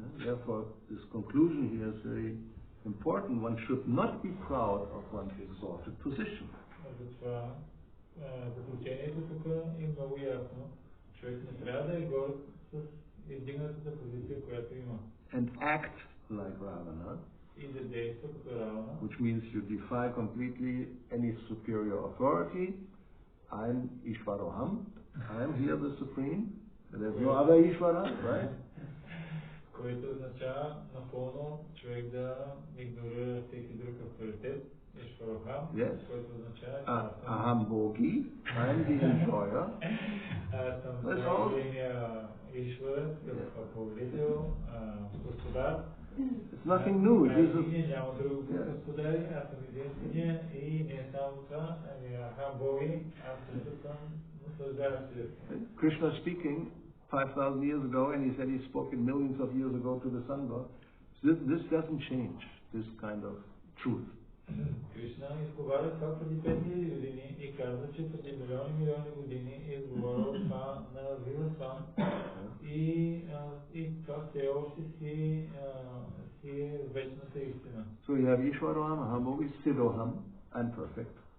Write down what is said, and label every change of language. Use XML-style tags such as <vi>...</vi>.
<en>Therefore, this conclusion here is very important. One should not be proud of one's exalted position.</en> <bg>Затова заключението тук е много ясно. Човек не трябва да е горд с издигнатата позиция, която има.</bg> <en>And act like Ravana,</en> <bg>и да действа като Равана,</bg> <en>which means you defy completely any superior authority. I'm Ishvaroham. I'm here the supreme. There's no other Ishvara, right?</en> <bg>Което означава напълно човек да игнорира всеки друг авторитет</bg> <sa>Ишварохам,</sa> <en>Yes.</en> <bg>което означава, че аз съм</bg> <en>Aham Bogi, I am the enjoyer.</en> <bg>аз съм</bg> <en>That's all.</en> <bg>най-големия Ишвар, повелител, господар.</bg> <en>It's nothing new. It is</en> <bg>Няма друг господари, аз съм единствения и не само това, ами Ахам Боги, аз също съм наслаждаващ се.</bg> <en>Krishna speaking 5,000 years ago, and he said he spoke it millions of years ago to the sun god. This doesn't change, this kind of truth.</en> <bg>Кришна изговаря това преди 5000 години и казва, че преди милиони години е изговорил това на Вивасван и това все още си е вечната истина.</bg> <en>So you have Ishwaroham, Ahamogi, Siddhoham, and perfect.</en>